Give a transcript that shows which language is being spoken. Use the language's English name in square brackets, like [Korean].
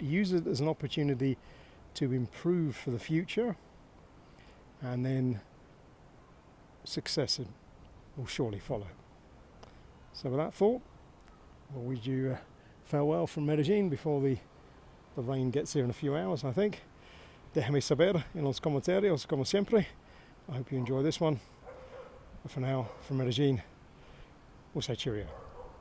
[English] Use it as an opportunity to improve for the future, and then success will surely follow. So with that thought, we'll wish you farewell from Medellin before the rain gets here in a few hours, I think. [Spanish] Déjame saber en los comentarios, como siempre. [English] I hope you enjoy this one. But for now, from Medellin, we'll say cheerio.